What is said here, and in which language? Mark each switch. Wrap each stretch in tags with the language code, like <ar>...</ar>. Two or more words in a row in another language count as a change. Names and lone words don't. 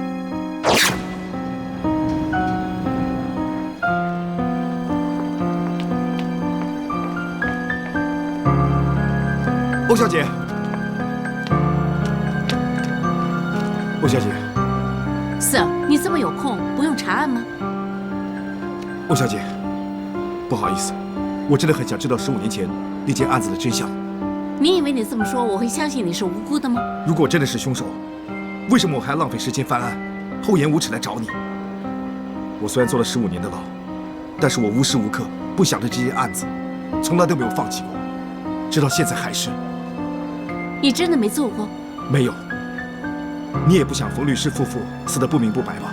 <zh>歐小姐，欧小姐，Sir， 你这麼有空，不用查案嗎？歐小姐，不好意思，我真的很想知道15年前那件案子的真相。你以為你這麼說，我會相信你是無辜的嗎？如果真的是兇手，為什麼我還要浪費時間翻案，厚顏無恥來找你？我雖然坐了15年的牢，但是我無時無刻不想着這件案子，從來都沒有放棄過，直到現在還是。你真的沒做過？沒有。你也不想馮律師夫婦死得不明不白吧？</zh>